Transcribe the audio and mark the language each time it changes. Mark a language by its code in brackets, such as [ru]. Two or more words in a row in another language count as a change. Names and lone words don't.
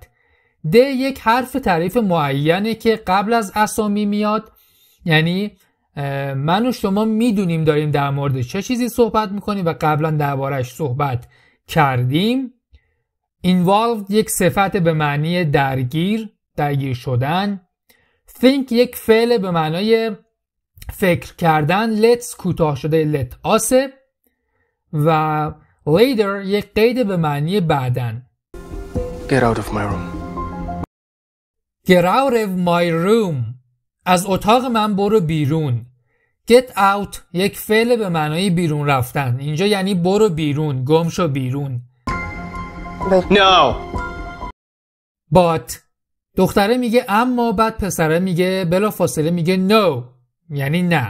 [fa] د یک حرف تعریف معینه که قبل از اسامی میاد، یعنی من و شما میدونیم داریم در مورد چه چیزی صحبت میکنیم و قبلا دربارش صحبت کردیم. Involved یک صفت به معنی درگیر شدن. Think یک فعل به معنای فکر کردن. Let's کوتاه شده [en] let us [fa] و later یک قید به معنی بعدن. [en] Get out of my room. Get out of my room. [fa] از اتاق من برو بیرون. [en] Get out [fa] یک فعل به معنای بیرون رفتن. اینجا یعنی برو بیرون، گم شو بیرون. [en] No. [fa] But دختره میگه اما، بعد پسره میگه بلا فاصله میگه no، یعنی نه.